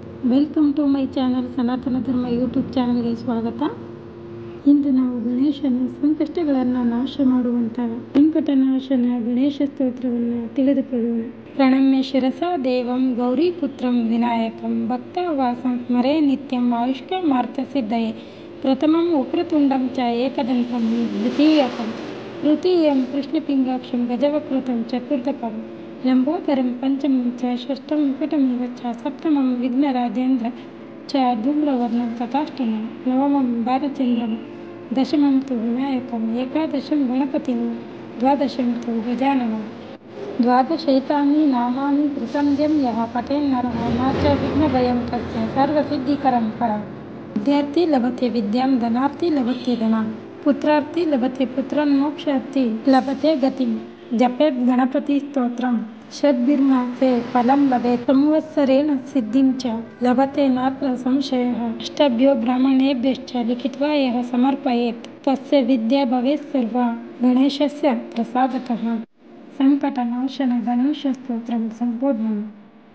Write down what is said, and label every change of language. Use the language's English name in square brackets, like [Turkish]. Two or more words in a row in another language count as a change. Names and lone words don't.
[English] Welcome to my channel [Kannada] ಸನಾತನ ಧರ್ಮ ಯೂಟ್ಯೂಬ್ ಚಾನಲ್ಗೆ ಸ್ವಾಗತ. ಇಂದು ನಾವು ಗಣೇಶನ ಸಂಕಷ್ಟಗಳನ್ನು ನಾಶ ಮಾಡುವಂಥ ಸಂಕಟನಾಶನ ಗಣೇಶ ಸ್ತೋತ್ರವನ್ನು ತಿಳಿದುಕೊಳ್ಳೋಣ. [Sanskrit] ಪ್ರಣಮ್ಯ ಶಿರಸಾ ದೇವಂ ಗೌರೀಪುತ್ರಂ ವಿನಾಯಕಂ ಭಕ್ತವಾಸಂ ಸ್ಮರೇ ನಿತ್ಯಂ ಆಯುಷ್ಕಾಮಾರ್ಥ ಸಿದ್ಧಯೇ. ಪ್ರಥಮಂ ವಕ್ರತುಂಡಂ ಚ ಏಕದಂತಂ ದ್ವಿತೀಯಕಂ ತೃತೀಯಂ ಕೃಷ್ಣಪಿಂಗಾಕ್ಷಂ ಗಜವಕ್ರತುಂ ಚತುರ್ಥಕಂ ಲಂಬೋದರಂ ಪಂಚಮಂ ಚ ಷಷ್ಠಂ ವಿಕಟಮಿವ ಚ ಸಪ್ತಮಂ ವಿಘ್ನರಾಜೇಂದ್ರ ಚ ಧೂಮ್ರವರ್ಣಂ ತಥಾಷ್ಟಮಂ ನವಮಂ ಬಾಲಚಂದ್ರಂ ದಶಮಂ ತು ವಿನಾಯಕಂ ಏಕಾದಶಂ ಗಣಪತಿಂ ದ್ವಾದಶಂ ತು ಗಜಾನನಂ. ದ್ವಾದಶೈತಾನಿ ನಾಮಾನಿ ತ್ರಿಸಂಧ್ಯಂ ಯಃ ಪಠೇನ್ನರಃ ನ ಚ ವಿಘ್ನಭಯಂ ತಸ್ಯ ಸರ್ವಸಿದ್ಧಿಕರಂ ಪರಂ. ವಿದ್ಯಾರ್ಥಿ ಲಭತೆ ವಿದ್ಯಾಂ ಧನಾರ್ಥಿ ಲಭತೆ ಧನಾಂ ಪುತ್ರಾರ್ಥಿ ಲಭತೆ ಪುತ್ರಂ ಮೋಕ್ಷಾರ್ಥಿ ಲಭತೆ ಗತಿಂ. ಜಪೇತ್ ಗಣಪತಿ ಸ್ತೋತ್ರಂ ಷಡ್ಭಿರ್ಮಾಸೆ ಫಲಂ ಲಭೇತ್ ಸಂವತ್ಸರೇಣ ಸಿದ್ಧಿಂ ಚ ಲಭತೆ ನಾತ್ರ ಸಂಶಯಃ. ಅಷ್ಟಭ್ಯೋ ಬ್ರಾಹ್ಮಣೇಭ್ಯಶ್ಚ ಲಿಖಿತ್ವಾ ಯಃ ಸಮರ್ಪಯೇತ್ ತಸ್ಯ ವಿದ್ಯಾ ಭವೇತ್ ಸರ್ವಾ ಗಣೇಶಸ್ಯ ಪ್ರಸಾದತಃ. ಸಂಕಟನಾಶನ ಗಣೇಶ ಸ್ತೋತ್ರಂ ಸಂಪೂರ್ಣಂ.